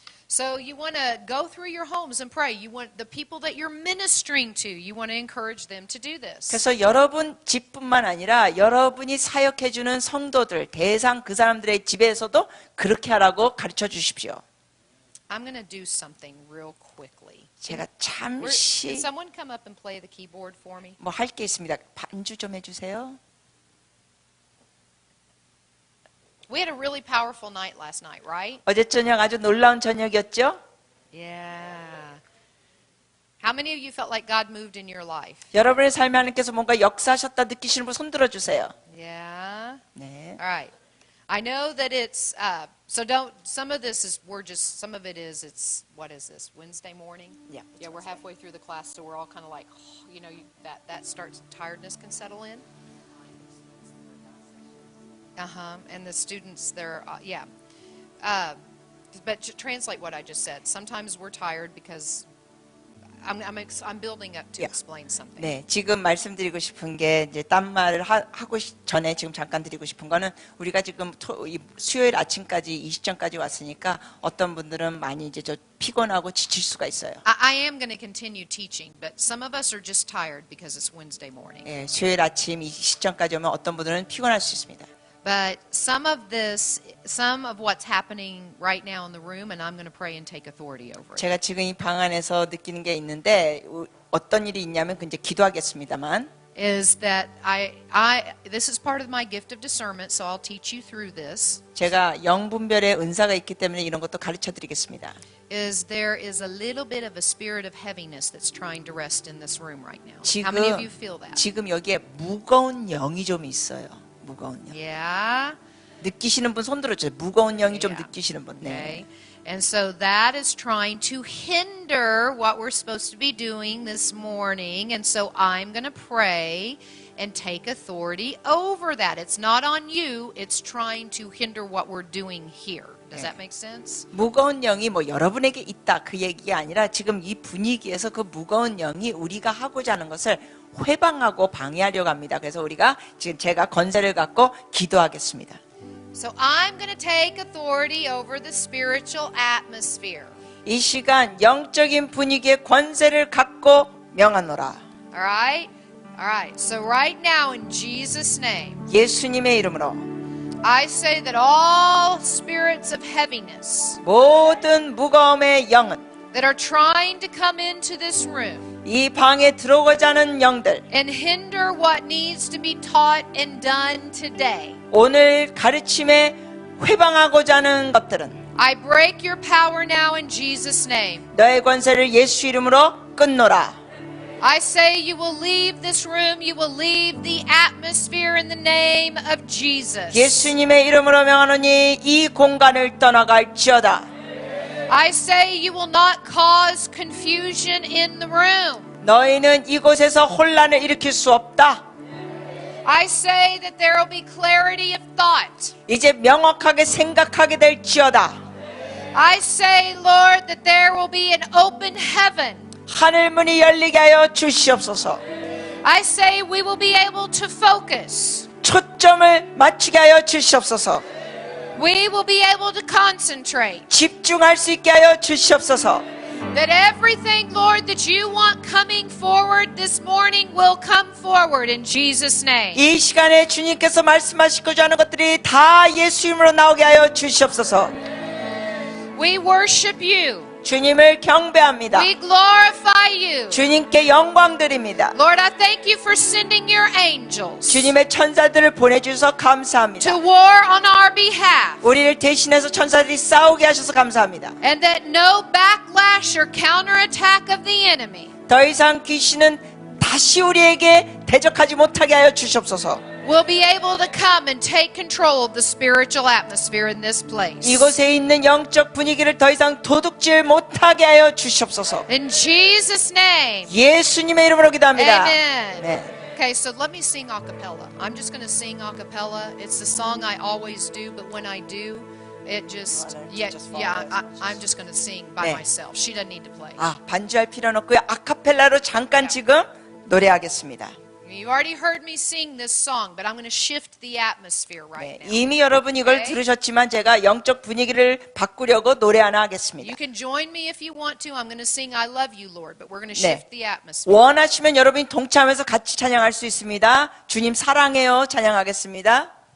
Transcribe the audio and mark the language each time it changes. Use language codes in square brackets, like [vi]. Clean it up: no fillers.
[en] So you want to go through your homes and pray. You want the people that you're ministering to, you want to encourage them to do this. [ko] 그래서 여러분 집뿐만 아니라 여러분이 사역해주는 성도들, 대상 그 사람들의 집에서도 그렇게 하라고 가르쳐 주십시오. [en] I'm going to do something real quickly. [ko] 제가 [en] Can [ko] 잠시 [en] someone come up and play the keyboard for me? [ko] 뭐 할 게 있습니다. 반주 좀 해주세요. [en] We had a really powerful night last night, right? [ko] 어제 저녁 아주 놀라운 저녁이었죠? [en] Yeah. How many of you felt like God moved in your life? [ko] 여러분의 삶에 하나님께서 뭔가 역사하셨다 느끼시는 분 손 들어주세요. [en] Yeah. [ko] 네. [en] All right. I know that it's so don't. Some of this is some of it is it's what is this Wednesday morning? Yeah. Yeah, we're halfway through the class, so we're all kind of like, that starts tiredness can settle in. And the students, they're, yeah. But to translate what I just said, sometimes we're tired because I'm building up to Yeah. explain something. [ko] 네, 지금 말씀드리고 싶은 게 이제 딴 말을 하고 전에 지금 잠깐 드리고 싶은 거는 우리가 지금 수요일 아침까지 이 시점까지 왔으니까 어떤 분들은 많이 이제 저 피곤하고 지칠 수가 있어요. [en] I am going to continue teaching, but some of us are just tired because it's Wednesday morning. [ko] 예, 수요일 아침 이 시점까지 오면 어떤 분들은 피곤할 수 있습니다. [en] But some of what's happening right now in the room, and I'm going to pray and take authority over it. [ko] 제가 지금 이 방 안에서 느끼는 게 있는데 어떤 일이 있냐면 이제 기도하겠습니다만 [en] Is that this is part of my gift of discernment, so I'll teach you through this. [ko] 제가 영분별의 은사가 있기 때문에 이런 것도 가르쳐 드리겠습니다. [en] Is there is a little bit of a spirit of heaviness that's trying to rest in this room right now. How many of you feel that? [ko] 지금 여기에 무거운 영이 좀 있어요. 무거운 영. [en] Yeah. [ko] 느끼시는 분 손 들어주세요. 무거운 영이 좀 [en] Yeah. [ko] 느끼시는 분. 네. [en] Okay. And so that is trying to hinder what we're supposed to be doing this morning. And so I'm going to pray and take authority over that. It's not on you. It's trying to hinder what we're doing here. Does that make sense? [ko] 무거운 영이 뭐 여러분에게 있다 그 얘기가 아니라 지금 이 분위기에서 그 무거운 영이 우리가 하고자 하는 것을 회방하고 방해하려고 합니다. 그래서 우리가 지금 제가 권세를 갖고 기도하겠습니다. [en] So I'm going to take authority over the spiritual atmosphere. [ko] 이 시간 영적인 분위기의 권세를 갖고 명하노라. [en] All right? All right. So right now in Jesus' name, [ko] 예수님의 이름으로 [en] I say that all spirits of heaviness [ko] 모든 무거움의 영은 [en] that are trying to come into this room [ko] 이 방에 들어오고자 하는 영들 [en] and hinder what needs to be taught and done today, [ko] 오늘 가르침에 회방하고자 하는 것들은 [en] I break your power now in Jesus' name. [ko] 너의 권세를 예수 이름으로 끊노라. [en] I say you will leave this room, you will leave the atmosphere in the name of Jesus. [ko] 예수님의 이름으로 명하노니 이 공간을 떠나갈지어다. [en] I say you will not cause confusion in the room. [ko] 너희는 이곳에서 혼란을 일으킬 수 없다. [en] I say that there will be clarity of thought. [ko] 이제 명확하게 생각하게 될지어다. [en] I say, Lord, that there will be an open heaven. [ko] 하늘문이 열리게 하여 주시옵소서. [en] I say we will be able to focus. [ko] 초점을 맞추게 하여 주시옵소서. [en] We will be able to concentrate. [ko] 집중할 수 있게 하여 주시옵소서. [en] That everything, Lord, that you want coming forward this morning will come forward in Jesus' name. [ko] 이 시간에 주님께서 말씀하시고자 하는 것들이 다 예수 이름으로 나오게 하여 주시옵소서. [en] We worship you. [ko] 주님을 경배합니다. [en] We glorify you. [ko] 주님께 영광 드립니다. [en] Lord, I thank you for sending your angels [ko] 주님의 천사들을 보내주셔서 [en] to [ko] 감사합니다. [en] war on our behalf. [ko] 우리를 대신해서 천사들이 싸우게 하셔서 감사합니다. [en] And that no backlash or counterattack of the enemy [ko] 더 이상 귀신은 다시 우리에게 대적하지 못하게 하여 주시옵소서. [en] will be able to come and take control of the spiritual atmosphere in this place. [ko] 이곳에 있는 영적 분위기를 더 이상 도둑질 못하게 하여 주시옵소서. [en] In Jesus' name. [ko] 예수님의 이름으로 기도합니다. [en] Amen. [ko] 네. [en] Okay, so let me sing a cappella. I'm just going to sing a cappella. It's the song I always do, but when I do, it just, I'm just going to sing by [ko] 네. [en] myself. She doesn't need to play. [ko] 반주할 필요는 없고요. 아카펠라로 잠깐 지금 노래하겠습니다. [en] You've already heard me sing this song, but I'm going to shift the atmosphere right [ko] 네, [en] now. [ko] 이미 여러분 이걸 [en] Okay. [ko] 들으셨지만 제가 영적 분위기를 바꾸려고 노래 하나 [en] You [ko] 하겠습니다. [en] can join me if you want to. I'm going to sing I Love You, Lord, but we're going to [ko] 네. [en] shift the atmosphere. [ko] 원하시면 여러분이 동참해서 같이 찬양할 수 있습니다. 주님 사랑해요 찬양하겠습니다.